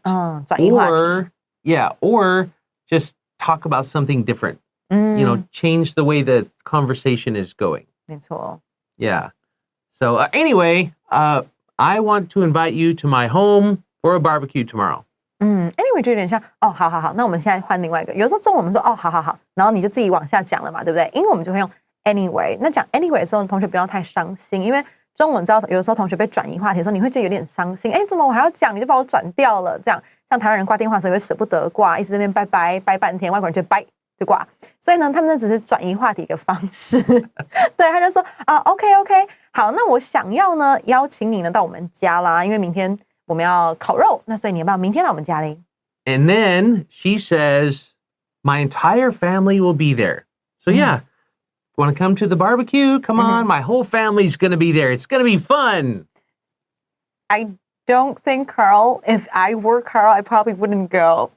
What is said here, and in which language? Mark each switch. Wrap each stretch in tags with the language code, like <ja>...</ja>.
<zh>转移话题。</zh> <en>or just talk about something different. Change the way the conversation is going.</en> <zh>没错。</zh> <en>Yeah. So anyway, I want to invite you to my home for a barbecue tomorrow.</en> <zh>Anyway 就有点像好，那我们现在换另外一个。有时候中文我们说好，然后你就自己往下讲了嘛，对不对？英文我们就会用 anyway。那讲 anyway 的时候，同学不要太伤心，因为中文知道有的时候同学被转移话题的时候，你会觉得有点伤心。怎么我还要讲，你就把我转掉了？这样，像台湾人挂电话的时候也会舍不得挂，一直在那边拜拜拜半天，外国人就拜就挂。所以呢，他们那只是转移话题一个方式。对，他就说OK， 好，那我想要呢邀请你呢到我们家啦，因为明天我们要烤肉，那所以你要不要明天来我们家嘞？</zh> <en>And then she says, my entire family will be there. So yeah, want to come to the barbecue? Come on, my whole family's going to be there. It's going to be fun. I don't think Carl, if I were Carl, I probably wouldn't go.</en>